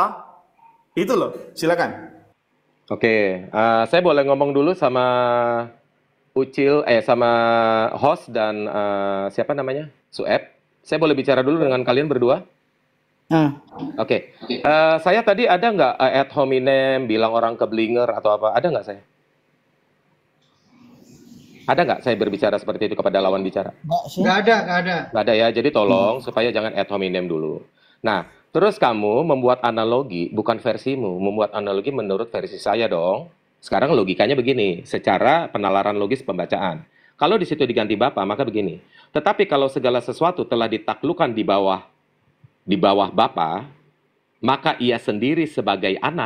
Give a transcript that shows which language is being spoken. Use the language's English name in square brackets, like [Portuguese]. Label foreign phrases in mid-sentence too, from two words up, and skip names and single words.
[Indonesian] Itu loh. Silakan. Oke, saya boleh ngomong dulu sama Ucil, sama host dan siapa namanya? Sueb. Saya boleh bicara dulu dengan kalian berdua? Oke. Saya tadi ada nggak [Latin] ad hominem, [Indonesian] bilang orang keblinger atau apa? Ada nggak saya? Ada nggak saya berbicara seperti itu kepada lawan bicara? Nggak ada. Nggak ada ya, jadi tolong supaya jangan [Latin] ad hominem [Indonesian] dulu. Nah, terus kamu membuat analogi, bukan versimu, membuat analogi menurut versi saya dong. Sekarang logikanya begini, secara penalaran logis pembacaan. Kalau di situ diganti Bapa, maka begini. Tetapi kalau segala sesuatu telah ditaklukkan di bawah Bapa, maka ia sendiri sebagai anak.